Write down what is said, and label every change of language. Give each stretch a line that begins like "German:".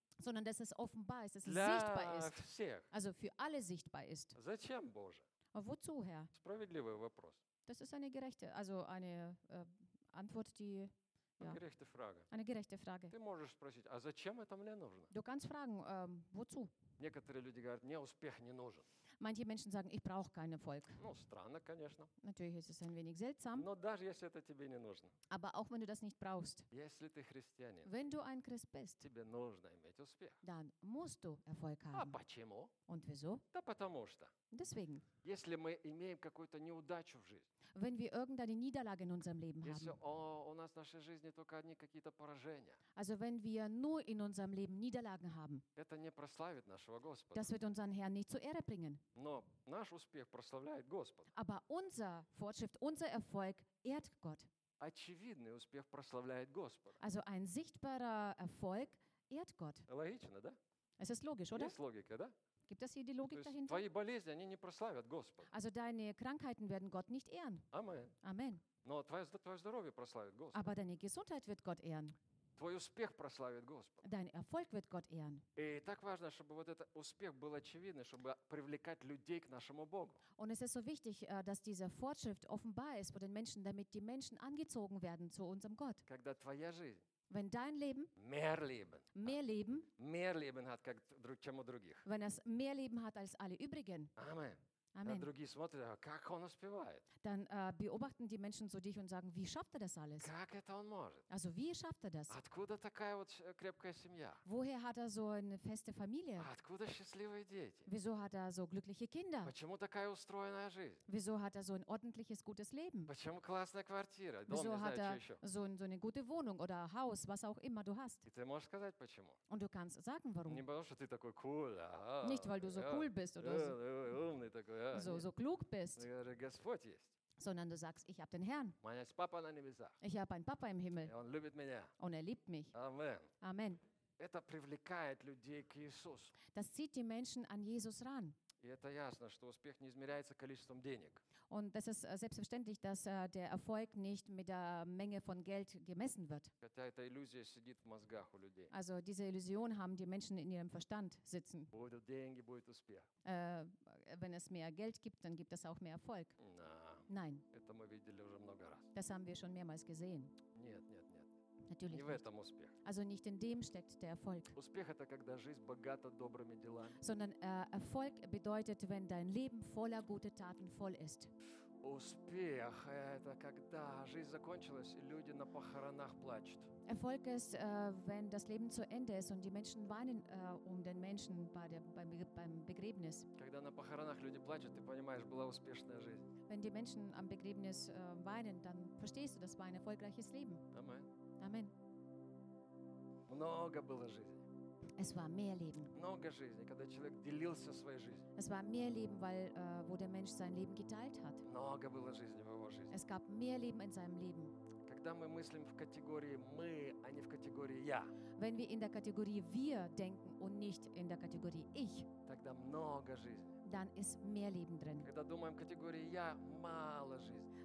German: Sondern dass es offenbar ist, dass es sichtbar ist.
Russian: Всех.
German: Also für alle sichtbar ist.
Russian: Зачем, Боже?
German: Wozu, Herr?
Russian: Справедливый вопрос.
German: Das ist eine gerechte, also eine Antwort, die... Ja. Gerechte Frage. Eine gerechte Frage.
Russian: Ты можешь спросить, а зачем это мне нужно?
German: Du kannst fragen, wozu?
Russian: Некоторые люди говорят, мне успех не нужен.
German: Manche Menschen sagen, ich brauche keinen Erfolg.
Russian: Ну, странно, конечно.
German: Natürlich ist es ein wenig seltsam.
Russian: Но даже если это тебе не нужно.
German: Aber auch wenn du das nicht brauchst.
Russian: Если ты христианин.
German: Wenn du ein Christ bist.
Russian: Тебе нужно иметь успех.
German: Dann musst du Erfolg haben.
Russian: А почему?
German: Und wieso?
Russian: Да потому что.
German: Deswegen.
Russian: Если мы имеем какую-то неудачу в жизни.
German: Wenn wir irgendeine Niederlage in unserem Leben
Russian: если
German: haben.
Russian: У нас в нашей жизни только одни какие-то поражения.
German: Also wenn wir nur in unserem Leben Niederlagen haben.
Russian: Это не прославит нашего Господа.
German: Das wird unseren Herrn nicht zur Ehre bringen.
Russian: Но наш успех прославляет Господа.
German: Aber unser Fortschritt, unser Erfolg ehrt Gott.
Russian: очевидный успех прославляет Господа.
German: Also ein sichtbarer Erfolg ehrt Gott.
Russian: Логично, да?
German: Es ist logisch, oder?
Russian: Есть логика, да?
German: Gibt es hier die Logik dahinter?
Russian: Твои болезни, они не прославят Господа.
German: Also deine Krankheiten werden Gott nicht ehren. Amen. Amen.
Russian: Но твое здоровье прославит Господа.
German: Aber deine Gesundheit wird Gott ehren.
Russian: Твой успех прославит Господа.
German: Dein Erfolg wird Gott ehren.
Russian: И так важно, чтобы вот этот успех был очевидный, чтобы привлекать людей к нашему Богу.
German: Und es ist so wichtig, dass diese Fortschritt offenbar ist vor den Menschen, damit die Menschen angezogen werden zu unserem Gott.
Russian: Когда твоя жизнь
German: Wenn dein Leben mehr Leben hat,
Russian: чем у других.
German: Wenn es mehr Leben hat als alle übrigen. Amen. Amen. Dann
Russian: другие смотрят, как он успевает.
German: Dann beobachten die Menschen so dich und sagen, wie schafft er das alles?
Russian: Как это он может?
German: Also wie schafft er das?
Russian: Откуда такая вот крепкая семья?
German: Woher hat er so eine feste Familie?
Russian: Откуда счастливые дети?
German: Wieso hat er so glückliche Kinder?
Russian: Почему такая устроенная жизнь?
German: Wieso hat er so ein ordentliches gutes Leben?
Russian: Почему классная квартира?
German: Wieso hat er so eine gute Wohnung oder Haus, was auch immer du hast?
Russian: И ты можешь сказать почему?
German: Und du kannst sagen, warum?
Russian: Не потому что ты такой cool.
German: Nicht weil du so cool bist oder so.
Russian: Умный такой.
German: So klug bist,
Russian: говорю,
German: sondern du sagst, ich habe den Herrn. Ich habe einen Papa im Himmel. Und er liebt mich. Amen. Amen.
Russian: Это привлекает людей к Иисусу.
German: Das zieht die Menschen an Jesus ran.
Russian: И это ясно, что успех не измеряется количеством денег.
German: Und das ist selbstverständlich, dass der Erfolg nicht mit der Menge von Geld gemessen wird.
Russian: Хотя эта иллюзия сидит в мозгах у людей.
German: Also diese Illusion haben die Menschen in ihrem Verstand sitzen.
Russian: Будут деньги, будет успех.
German: Wenn es mehr Geld gibt, dann gibt es auch mehr Erfolg. Nein.
Russian: Это мы видели уже много раз.
German: Das haben wir schon mehrmals gesehen.
Russian: Нет.
German: Natürlich nicht. Also nicht in dem steckt der Erfolg.
Russian: Успех это когда жизнь богата добрыми делами.
German: Sondern Erfolg bedeutet, wenn dein Leben voller guter Taten voll ist.
Russian: Успех это когда жизнь закончилась и люди на похоронах плачут.
German: Erfolg ist, wenn das Leben zu Ende ist und die Menschen weinen um den Menschen beim Begräbnis.
Russian: Когда на похоронах люди плачут, ты понимаешь, была успешная жизнь.
German: Wenn die Menschen am Begräbnis weinen, dann verstehst du, das war ein erfolgreiches Leben. Amen. Amen.
Russian: Много было жизни.
German: Es war mehr Leben.
Russian: Много жизни, когда человек делился своей жизнью.
German: Es war mehr Leben, weil wo der Mensch sein Leben geteilt hat.
Russian: Много было жизни в его жизни.
German: Es gab mehr Leben in seinem Leben.
Russian: Когда мы мыслим в категории мы, а не в категории я.
German: Wenn wir in der Kategorie wir denken und nicht in der Kategorie ich.
Russian: Тогда много жизни.
German: Dann ist mehr Leben drin.
Russian: Когда думаем категории я, мало жизни.